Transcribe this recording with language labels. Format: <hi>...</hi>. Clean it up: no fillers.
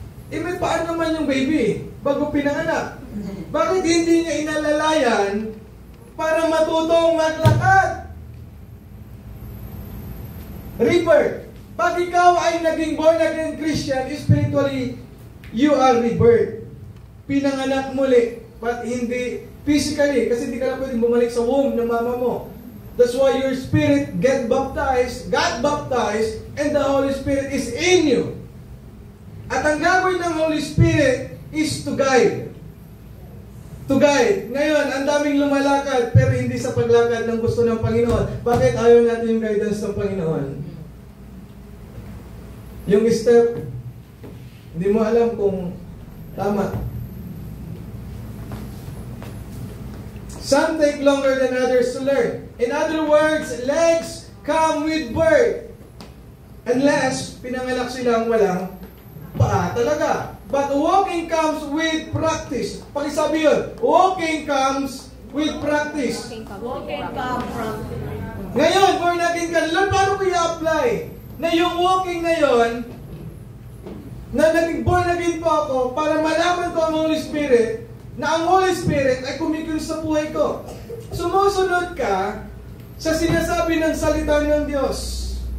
<tl>May paan naman yung baby bago pinanganak. Bakit hindi niya inalalayan para matutong maglakad?</tl> <en>Rebirth.</en> <tl>Pag ikaw ay naging</tl> <en>born again Christian, spiritually, you are rebirth.</en> <tl>Pinanganak muli, but hindi physically, kasi hindi ka na pwedeng bumalik sa womb ng mama mo.</tl> <en>That's why your spirit got baptized, and the Holy Spirit is in you.</en> <tl>At ang gagawin ng Holy Spirit</tl> <en>is to guide. To guide.</en> <tl>Ngayon, ang daming lumalakad, pero hindi sa paglakad ng gusto ng Panginoon. Bakit ayaw natin yung guidance ng Panginoon? Yung step, hindi mo alam kung tama.</tl> <en>Some take longer than others to learn. In other words, legs come with birth. Unless,</en> <tl>pinanganak silang walang paa talaga.</tl> <en>But walking comes with practice.</en> <tl>Pakisabi yun,</tl> <en>walking comes with practice. Walking come from.</en> <tl>Ngayon, born again ka, Lord, paano ko i-apply? Na yung walking na yun, na naging born again po ako, para malaman ko ang Holy Spirit, na ang Holy Spirit ay kumikilos sa buhay ko. Sumusunod ka sa sinasabi ng salita ng Diyos.</tl>